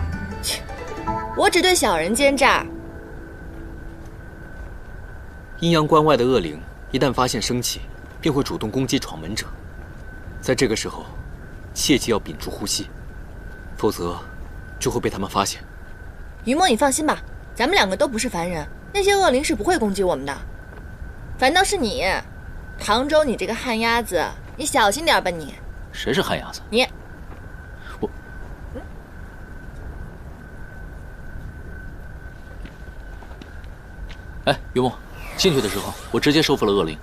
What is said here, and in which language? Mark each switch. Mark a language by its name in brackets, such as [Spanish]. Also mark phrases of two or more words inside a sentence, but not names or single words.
[Chinese] 我只對小人奸詐。陰陽關外的惡靈一旦發現生氣，便會主動攻擊闖門者。在這個時候，切記要屏住呼吸，否則就會被他們發現。余墨，你放心吧，咱們兩個都不是凡人，那些惡靈是不會攻擊我們的。反倒是你， 唐周，你这个旱鴨子，你小心點吧你。誰是旱鴨子？你。我。哎，雨墨，進去的時候我直接收服了惡靈。